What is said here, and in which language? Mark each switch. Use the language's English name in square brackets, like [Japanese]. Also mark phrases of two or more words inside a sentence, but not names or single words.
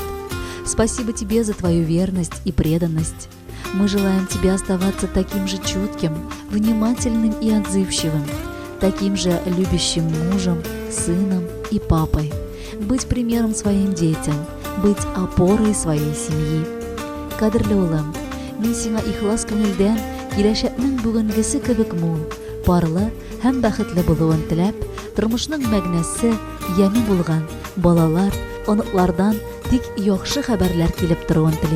[Russian] Спасибо тебе за твою верность и преданность. Мы желаем тебе оставаться таким же чутким, внимательным и отзывчивым, таким же любящим мужем, сыном и папой, быть примером своим детям, быть опорой своей семьи. [Tatar] Кадрлы улым, мен сиңа ихлас күңелдән киләчәкнең бүгенгесе кебек мул, парлы һәм бәхетле булуын теләп, тормышның мәгънәсе ями булган балалар, оныклардан тик яхшы хәбәрләр килеп торуын телим.